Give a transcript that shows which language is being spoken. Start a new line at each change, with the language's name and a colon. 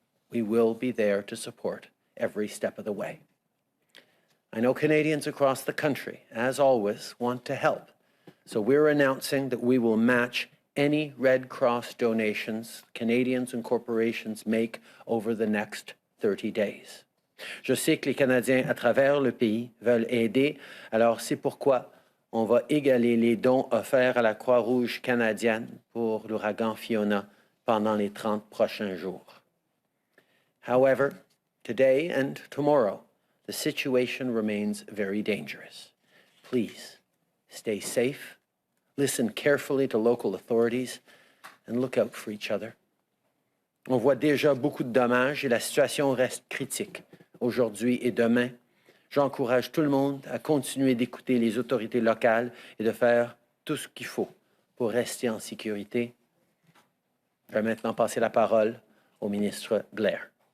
English: We will be there to support every step of the way. I know Canadians across the country, as always, want to help, so we're announcing that we will match any Red Cross donations Canadians and corporations make over the next 30 days.
French: Je sais que les Canadiens à travers le pays veulent aider, alors c'est pourquoi on va égaler les dons offerts à la Croix-Rouge canadienne pour l'ouragan Fiona pendant les 30 prochains jours.
English: However, today and tomorrow, the situation remains very dangerous. Please stay safe, listen carefully to local authorities, and look out for each other.
French: On voit déjà beaucoup de dommages et la situation reste critique aujourd'hui et demain. J'encourage tout le monde à continuer d'écouter les autorités locales et de faire tout ce qu'il faut pour rester en sécurité. Je vais maintenant passer la parole au ministre Blair.